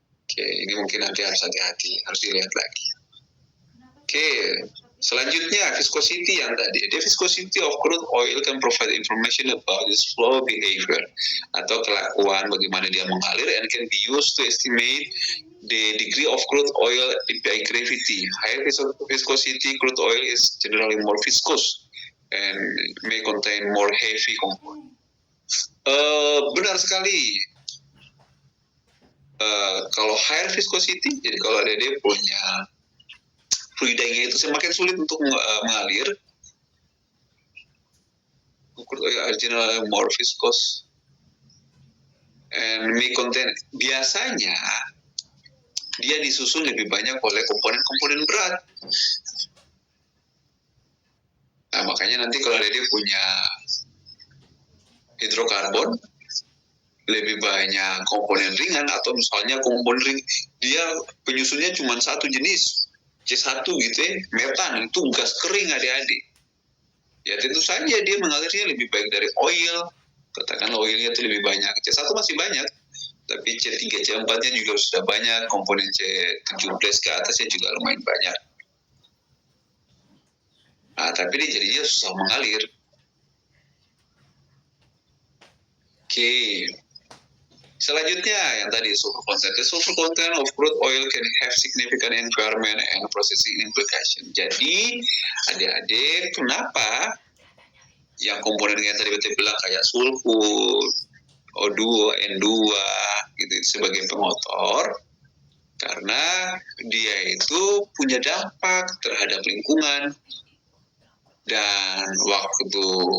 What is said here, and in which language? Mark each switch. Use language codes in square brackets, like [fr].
[id] Oke, ini mungkin nanti harus hati-hati, harus dilihat lagi. Oke, selanjutnya viscosity yang tadi. [en] The viscosity of crude oil can provide information about its flow behavior [id] atau kelakuan bagaimana dia mengalir [en] and can be used to estimate the degree of crude oil API gravity. Higher viscosity crude oil is generally more viscous and may contain more heavy component. [id] Benar sekali. Kalau higher viscosity, jadi kalau dia punya fluidanya itu semakin sulit untuk mengalir. [en] Crude oil are generally more viscous and may contain. [id] Biasanya dia disusun lebih banyak oleh komponen-komponen berat. Nah, makanya nanti kalau dia punya hidrokarbon, lebih banyak komponen ringan atau misalnya komponen ring, dia penyusunnya cuma satu jenis, C1 gitu ya, metan, itu gas kering adik-adik. Ya tentu saja dia mengalirnya lebih baik dari oil, katakan oilnya itu lebih banyak, C1 masih banyak, tapi C3, C4-nya juga sudah banyak, komponen C17 ke atasnya juga lumayan banyak. Nah, tapi dia jadinya susah mengalir. Oke. Selanjutnya yang tadi sulfur content. [en] The sulfur content of crude oil can have significant environment and processing implication. [id] Jadi adik-adik, kenapa yang komponen yang tadi betul bilang kayak sulfur, O2, N2 gitu sebagai pengotor, karena dia itu punya dampak terhadap lingkungan dan waktu.